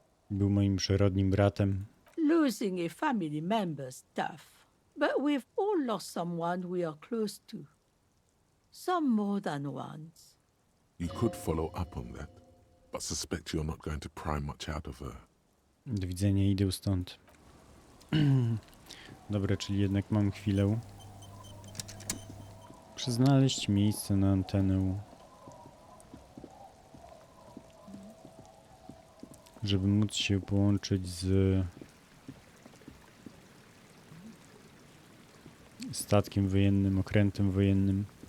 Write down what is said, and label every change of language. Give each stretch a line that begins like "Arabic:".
Polish: Był moim przyrodnim bratem.
English: Losing a family member's tough, but we've all lost someone we are close to. Some more than once. You could follow up on that, but suspect you're not going to pry much out of her.
Polish: Do widzenia, idę stąd. Dobra, czyli jednak mam chwilę. Znaleźć miejsce na antenę, żeby móc się połączyć z statkiem wojennym, okrętem wojennym.